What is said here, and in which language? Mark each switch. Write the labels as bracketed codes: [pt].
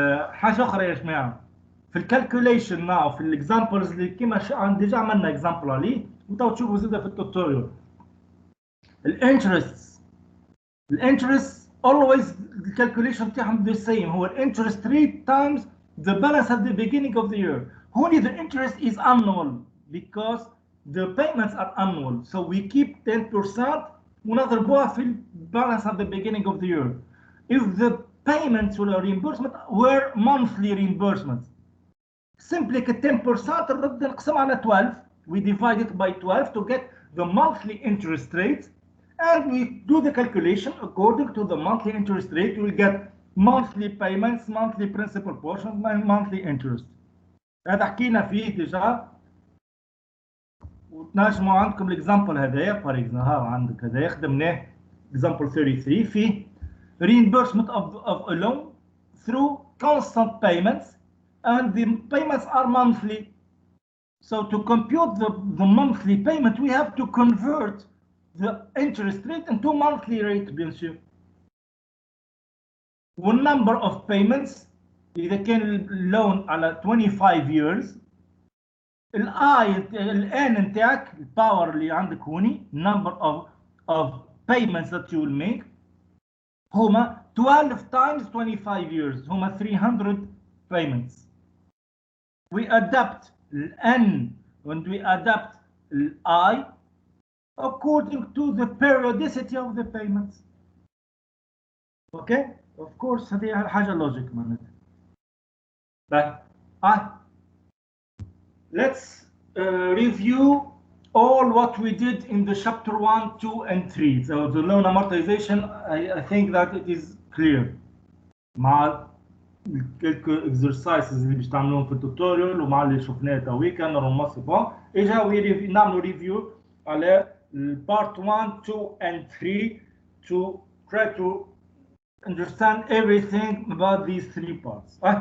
[ar] حاجه اخرى يا جماعه في الكالكوليشن ناو في الاكزامبلز اللي كيما ديجا عملنا اكزامبل عليه وتو تشوفوا زاده في التوتوريال. [en] الانترست always the calculation تاعهم the same، [ar] هو الانترست [en] rate times the balance at the beginning of the year. Only the interest is annual because the payments are annual, so we keep 10% [ar] ونضربوها في [en] balance at the beginning of the year. If the payments or reimbursement were monthly reimbursements, simply 10% [ar] نرد نقسم على 12، [en] we divide it by 12 to get the monthly interest rate, and we do the calculation according to the monthly interest rate. You will get monthly payments, monthly principal portions, monthly interest. [ar] هذا حكينا فيه ديجا وتنجموا عندكم الاكزامبل هذايا. فور اكزامبل ها عندك هذايا خدمناه اكزامبل 33 فيه [en] reimbursement of a loan through constant payments and the payments are monthly. So to compute the monthly payment we have to convert the interest rate into monthly rate [fr] bien sûr. [ar] والنمبر of payments إذا كان اللون على 25 years الان نتاعك الباور اللي عندك هوني [en] number of payments that you will make [ar] هما 12 times 25 years هما 300 payments. [en] We adapt n and we adapt I according to the periodicity of the payments. [ar] اوكي اوف كورس هذه حاجه لوجيك معناتها. [en] طيب let's review all what we did in the chapter 1, 2 and 3. So the loan amortization, I think that it is clear مع quelques exercises [ar] اللي باش تعملوهم في التوتوريال ومع اللي شفناه تويكا نورمالمون سي بون. اجا نعملوا ريفيو على [en] part 1, 2 and 3 to try to understand everything about these three parts.